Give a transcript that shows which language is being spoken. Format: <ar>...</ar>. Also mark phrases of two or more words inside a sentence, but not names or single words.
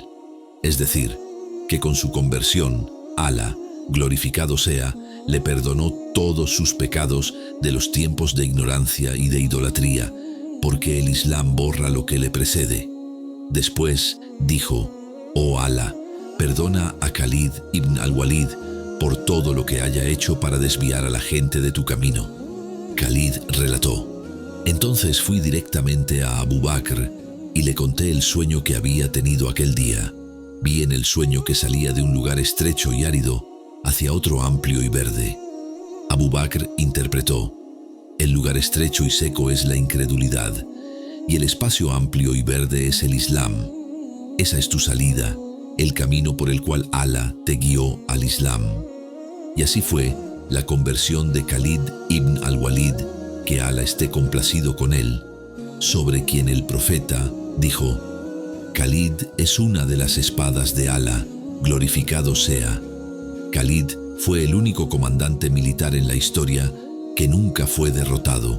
<es>Es decir, que con su conversión, Alá, glorificado sea, le perdonó todos sus pecados de los tiempos de ignorancia y de idolatría, porque el Islam borra lo que le precede. Después dijo: oh Alá, perdona a Khalid ibn al-Walid por todo lo que haya hecho para desviar a la gente de tu camino. Khalid relató: entonces fui directamente a Abu Bakr y le conté el sueño que había tenido aquel día. Vi en el sueño que salía de un lugar estrecho y árido hacia otro amplio y verde. Abu Bakr interpretó: el lugar estrecho y seco es la incredulidad, y el espacio amplio y verde es el Islam. Esa es tu salida, el camino por el cual Alá te guió al Islam. Y así fue la conversión de Khalid ibn al-Walid, que Alá esté complacido con él, sobre quien el profeta dijo: Khalid es una de las espadas de Alá, glorificado sea. Khalid fue el único comandante militar en la historia que nunca fue derrotado.</es>